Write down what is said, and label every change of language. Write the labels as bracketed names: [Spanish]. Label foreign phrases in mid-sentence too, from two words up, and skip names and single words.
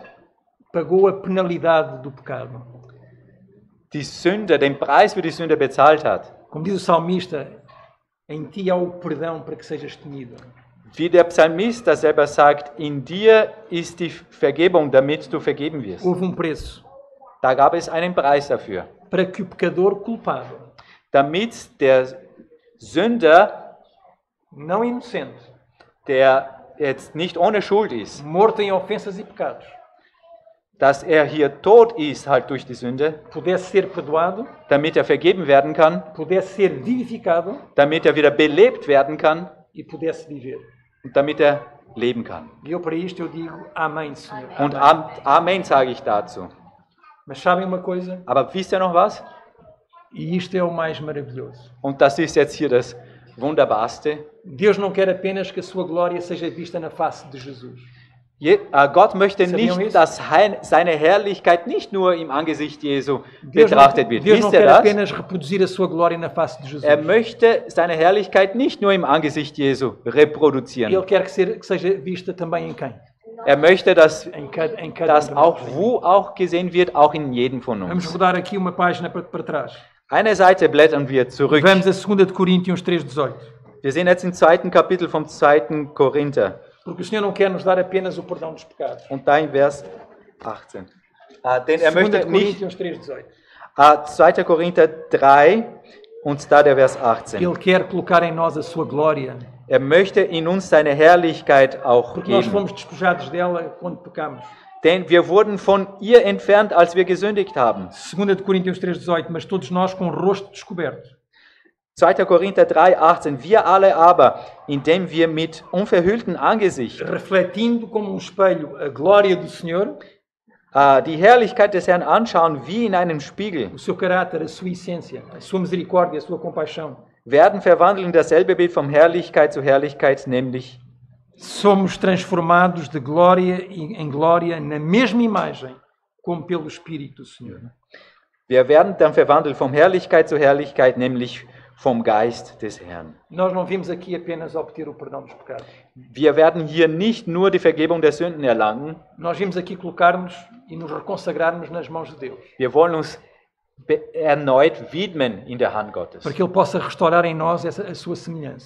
[Portuguese] pagou a penalidade do pecado. [German] die Sünde, den Preis für die Sünde bezahlt hat. [Portuguese] Como diz o salmista, em ti há o perdão para que sejas temido. [German] Wie der Psalmist das selber sagt, in dir ist die Vergebung, damit du vergeben wirst. [Portuguese] Houve um preço. [German] Da gab es einen Preis dafür. [Portuguese] para que o pecador culpado, [German] damit der Sünder, [Portuguese] não inocente, [German] der jetzt nicht ohne Schuld ist, [Portuguese] morto em ofensas e pecados, [German] dass hier tot ist halt durch die Sünde, [Portuguese] pudesse ser perdoado, [German] damit vergeben werden kann, [Portuguese] pudesse ser vivificado [German] damit wieder belebt werden kann [Portuguese] e pudesse viver. [German] und damit leben kann. [Portuguese] E eu para isto eu digo amém, Senhor. [German] Und [Portuguese] Amém. [German] Amen sage ich dazu. [Portuguese] Mas sabem uma coisa? [German] Aber wisst ihr noch was? [Portuguese] E isto é o mais maravilhoso. [German] Und das ist jetzt hier das Wunderbarste. [Portuguese] Deus não quer apenas que a sua glória seja vista na face de Jesus. [German] Gott möchte [Portuguese] Sabiam [German] nicht, [Portuguese] isso? [German] dass seine Herrlichkeit nicht nur im Angesicht Jesu [Portuguese] Deus [German] betrachtet wird. [Portuguese] Deus não [German] Wisst ihr [Portuguese] quer [German] das? [Portuguese] apenas reproduzir a sua glória na face de Jesus. [German] Möchte seine Herrlichkeit nicht nur im Angesicht Jesu reproduzieren. [Portuguese] Ele quer que seja vista também em quem? [German] Möchte, dass [Portuguese] Em cada [German] das [Portuguese] um de [German] auch [Portuguese] nós. [German] wo auch gesehen wird, auch in jedem von [Portuguese] Vamos [German] uns. [Portuguese] rodar aqui uma página para trás. [German] Eine Seite blättern wir zurück. [Portuguese] Vamos a 2 de Coríntios 3,18. [German] Wir sind jetzt im 2. Kapitel vom 2. Korinther. [Portuguese] Porque o Senhor não quer nos dar apenas o perdão dos pecados. [German] Und da in Vers 18. Denn [Portuguese] 2 [German] möchte [Portuguese] de [German] nicht, [Portuguese] Coríntios 3,18. [German] 2. Korinther 3 und da der Vers 18. [Portuguese] Ele quer colocar em nós a sua glória. [German] Möchte in uns seine Herrlichkeit auch [Portuguese] Porque nós [German] geben. [Portuguese] fomos despojados dela quando pecamos. [German] Denn wir wurden von ihr entfernt, als wir gesündigt haben. [Portuguese] 2 de Coríntios 3,18. Mas todos nós com o rosto descoberto. [German] 2. Korinther 3, 18. Wir alle aber, indem wir mit unverhülltem Angesicht [Portuguese] Refletindo como um espelho a glória do Senhor, [German] die Herrlichkeit des Herrn anschauen wie in einem Spiegel, [Portuguese] o seu caráter, a sua essência, a sua misericórdia, a sua compaixão. [German] werden verwandelt in dasselbe Bild von Herrlichkeit zu Herrlichkeit, nämlich [Portuguese] Somos transformados de glória em glória na mesma imagem, como pelo Espírito do Senhor. [German] wir werden dann verwandelt von Herrlichkeit zu Herrlichkeit, nämlich vom Geist des Herrn. [Portuguese] Nós não vimos aqui apenas obter o perdão dos pecados. [German] Wir werden hier nicht nur die Vergebung der Sünden erlangen, [Portuguese] Nós vimos aqui colocar-nos e nos reconsagrarmos nas mãos de Deus, [German] wir wollen uns erneut widmen in der Hand Gottes, [Portuguese] para que Ele possa restaurar em nós a sua semelhança.